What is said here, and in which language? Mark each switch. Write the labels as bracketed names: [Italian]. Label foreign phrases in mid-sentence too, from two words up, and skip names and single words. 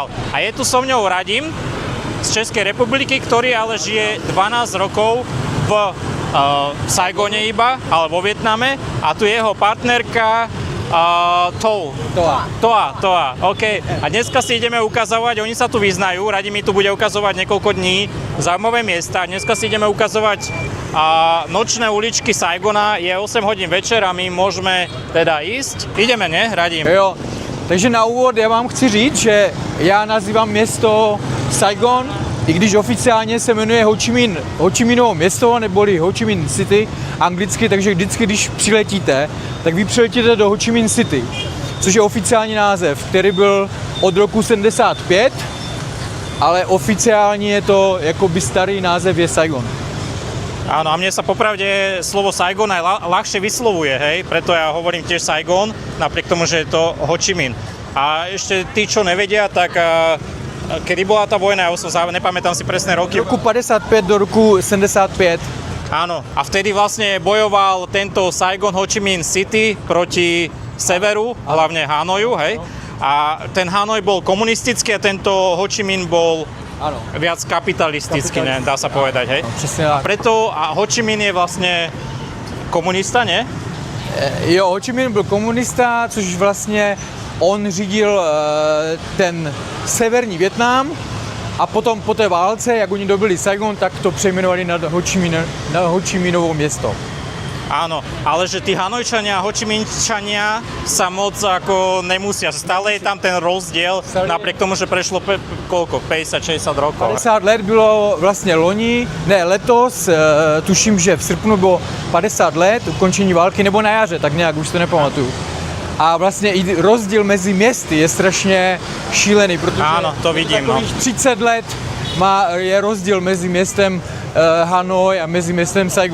[Slovak] A je tu so mňou Radim z Českej republiky, ktorý ale žije 12 rokov v Saigone iba, ale vo Vietname, a tu je jeho partnerka Toa, OK. A dneska si ideme ukazovať, oni sa tu vyznajú, Radim mi tu bude ukazovať niekoľko dní zaujímavé miesta. Dneska si ideme ukazovať nočné uličky Saigona, je 8 hodín večer a my môžeme teda ísť. Ideme, ne, Radim? [Czech] Jo, takže na úvod já vám chci říct, že já nazývám město Saigon, i když oficiálně se jmenuje Ho Chi Minhovo město, neboli Ho Chi Minh City anglicky, takže vždycky, když přiletíte, tak vy přiletíte do Ho Chi Minh City, což je oficiální název, který byl od roku 75, ale oficiálně je to jakoby starý název je Saigon. [Slovak] Áno, a mne sa popravde slovo Saigon aj ľahšie vyslovuje, hej, preto ja hovorím tiež Saigon, napriek tomu, že je to Ho Chi Minh. A ešte tí, čo nevedia, tak kedy bola tá vojna, ja už som nepamätám si presné roky. Roku 55 do roku 75. Áno, a vtedy vlastne bojoval tento Saigon Ho Chi Minh City proti severu, hlavne Hanoju, hej. A ten Hanoj bol komunistický a tento Ho Chi Minh bol viac kapitalistický, ne, dá sa povedať, hej. No, a preto Ho Chi Minh je vlastne komunista, ne? [Czech] Jo, Ho Chi Minh byl komunista, což vlastně on řídil ten severní Vietnam a potom po té válce, jak oni dobili Saigon, tak to přejmenovali na Ho Chi Minhovo město. [Slovak] Áno, ale že tí Hanojčania a Ho Chi Minhčania sa moc ako nemusia. Stále je tam ten rozdiel, napriek tomu, že prešlo koľko? 50-60 rokov. [Czech] 50 let bylo vlastně letos, tuším, že v srpnu bylo 50 let ukončení války, nebo na jaře, tak nějak, už to nepamatuju. A vlastně i rozdíl mezi městy je strašně šílený, protože [Slovak] áno, to vidím, no. [Czech] 30 let je rozdíl mezi městem Hanoj a mezi městem Saigon.